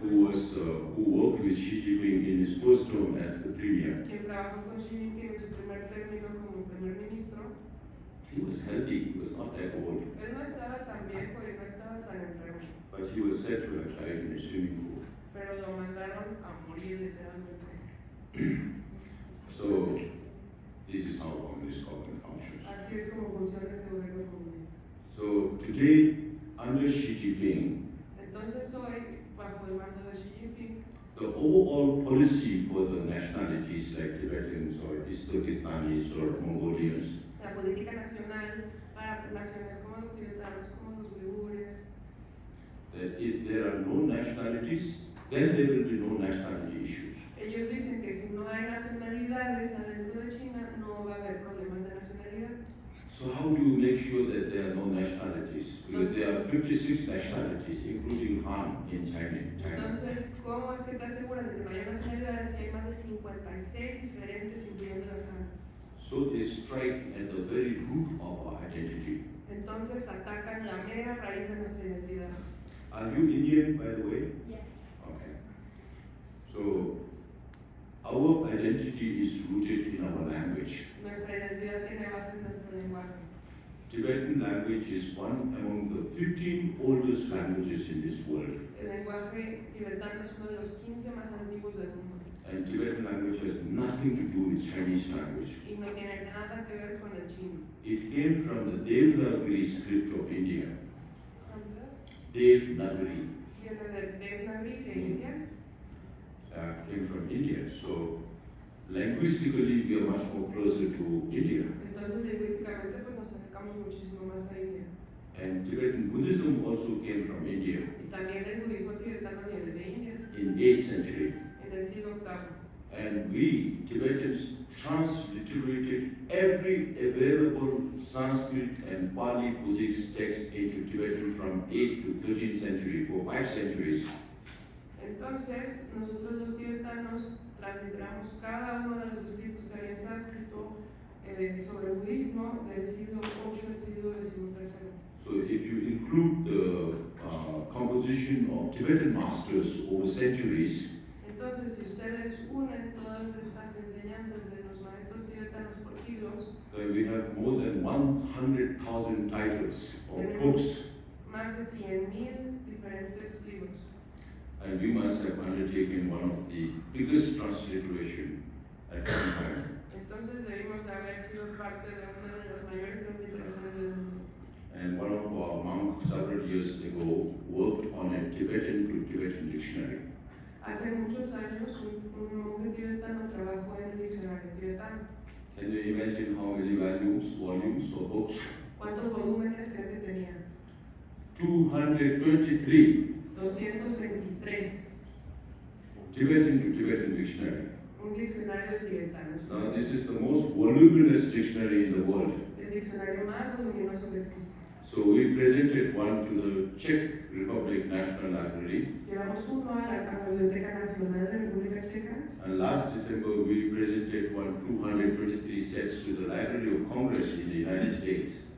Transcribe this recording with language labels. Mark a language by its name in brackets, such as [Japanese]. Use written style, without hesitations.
[English] who worked with Xi Jinping in his first term as the premier. [Spanish] quien trabajó con Xi Jinping en su primer término como primer ministro. [English] He was healthy, he was not that old, [Spanish] Él no estaba tan viejo y no estaba tan enfermo, [English] but he was said to have died in a swimming pool. [Spanish] pero lo mandaron a morir literalmente. [English] So, this is how communist government functions. [Spanish] Así es como funciona este gobierno comunista. [English] So, today, under Xi Jinping, [Spanish] Entonces hoy, bajo el mando de Xi Jinping, [English] the overall policy for the nationalities like Tibetans or East Turkestanis or Mongolians, [Spanish] la política nacional para naciones como los tibetanos, como los uigures, [English] that if there are no nationalities, then there will be no nationality issues. [Spanish] ellos dicen que si no hay nacionalidades adentro de China, no va a haber problemas de nacionalidad. [English] So how do you make sure that there are no nationalities? Because there are 56 nationalities, including Han in China. [Spanish] Entonces, ¿cómo es que te aseguras de que no haya nacionalidades si hay más de 56 diferentes, incluyendo las Han? [English] So they strike at the very root of our identity. [Spanish] Entonces atacan la mera raíz de nuestra identidad. [English] Are you Indian, by the way? Yes. Okay. So our identity is rooted in our language. [Spanish] Nuestra identidad tiene base en nuestro lenguaje. [English] Tibetan language is one among the 15 oldest languages in this world. [Spanish] El lenguaje tibetano es uno de los 15 más antiguos del mundo. [English] And Tibetan language has nothing to do with Chinese language. [Spanish] Y no tiene nada que ver con el chino. [English] It came from the Devanagari script of India. Devanagari. [Spanish] viene de Devanagari, de India. [English] Came from India. So linguistically, we are much more closer to India. [Spanish] Entonces, lingüísticamente, pues nos acercamos muchísimo más a India. [English] And Tibetan Buddhism also came from India [Spanish] Y también el budismo tibetano viene de India, [English] in 8th century. [Spanish] en el siglo VIII. [English] And we, Tibetans, transliterated every available Sanskrit and Pali Buddhist text into Tibetan from 8th to 13th century, for 5 centuries. [Spanish] Entonces, nosotros los tibetanos transliteramos cada uno de los escritos que había en sánscrito sobre el budismo del siglo VIII al siglo XIII. [English] So if you include the composition of Tibetan masters over centuries, [Spanish] Entonces, si ustedes unen todas estas enseñanzas de los maestros tibetanos por siglos, [English] we have more than 100,000 titles or books, [Spanish] más de 100,000 diferentes libros. [English] and we must have undertaken one of the biggest transliteration at one time. [Spanish] Entonces, debimos de haber sido parte de una de las mayores transliteraciones del mundo. [English] And one of our monks several years ago worked on a Tibetan to Tibetan dictionary. [Spanish] Hace muchos años, un monje tibetano trabajó en el diccionario tibetano. [English] Can you imagine how many volumes or books? [Spanish] ¿Cuántos volúmenes creen que tenía? [English] 223 [Spanish] 223. [English] Tibetan to Tibetan dictionary. [Spanish] Un diccionario tibetano. [English] Now this is the most voluminous dictionary in the world. [Spanish] El diccionario más voluminoso que existe. [English] So we presented one to the Czech Republic National Library, [Spanish] Llevamos uno a la Biblioteca Nacional de República Checa. [English] and last December we presented 223 sets to the Library of Congress in the United States.